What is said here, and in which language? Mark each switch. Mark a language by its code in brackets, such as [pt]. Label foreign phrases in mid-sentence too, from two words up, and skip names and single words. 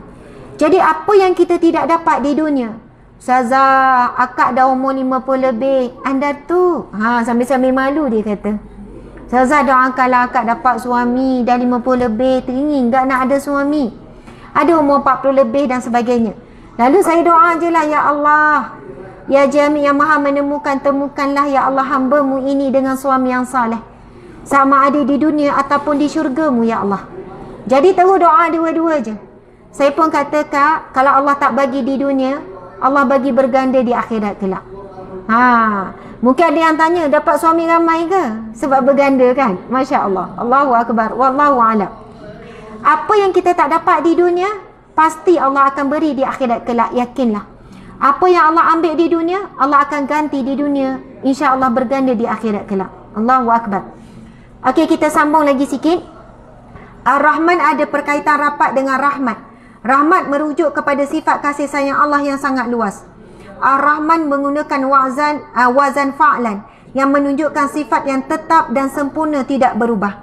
[ms] Jadi apa yang kita tidak dapat di dunia, Ustazah, akak dah umur 50 lebih, anda tu sambil-sambil malu dia kata, Ustazah doakanlah akak dapat suami dah 50 lebih, teringin tak nak ada suami. Ada umur 40 lebih dan sebagainya. Lalu saya doa je lah, [ar] يا الله، يا جامع [ms] yang maha menemukan, temukanlah [ar] يا الله [ms] hamba-Mu ini dengan suami yang saleh, sama ada di dunia ataupun di syurga-Mu [ar] يا الله. [ms] Jadi terus doa dua-dua je. Saya pun kata, Kak, kalau Allah tak bagi di dunia, Allah bagi berganda di akhirat kelak. Mungkin ada yang tanya, dapat suami ramai ke sebab berganda kan? [ar] ما شاء الله. الله أكبر. والله أعلم. [ms] Apa yang kita tak dapat di dunia, pasti Allah akan beri di akhirat kelak, yakinlah. Apa yang Allah ambil di dunia, Allah akan ganti di dunia, [ar] إن شاء الله [ms] berganda di akhirat kelak. [ar] الله أكبر. [ms] Okey, kita sambung lagi sikit. Ar-Rahman ada perkaitan rapat dengan rahmat. Rahmat merujuk kepada sifat kasih sayang Allah yang sangat luas. Ar-Rahman menggunakan wazan fa'lan yang menunjukkan sifat yang tetap dan sempurna, tidak berubah.